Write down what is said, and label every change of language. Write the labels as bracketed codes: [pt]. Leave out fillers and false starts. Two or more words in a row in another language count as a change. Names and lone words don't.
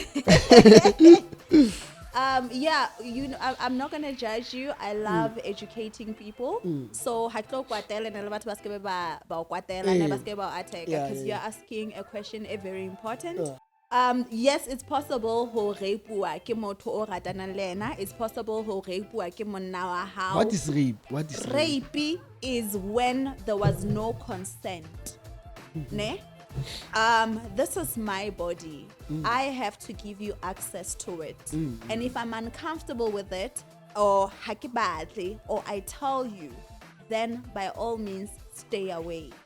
[en] Yeah, you know, I'm not gonna judge you. I love educating people. So because you're asking a question very important. Yes, it's possible [st] ho rapua ke motho o ratanang le ena. [en] It's possible [st] ho rapua ke monna wa hao. [en] What is rape? Rape is when there was no consent. Ne? This is my body. I have to give you access to it. And if I'm uncomfortable with it, or hakibadly, or I tell you, then by all means stay away.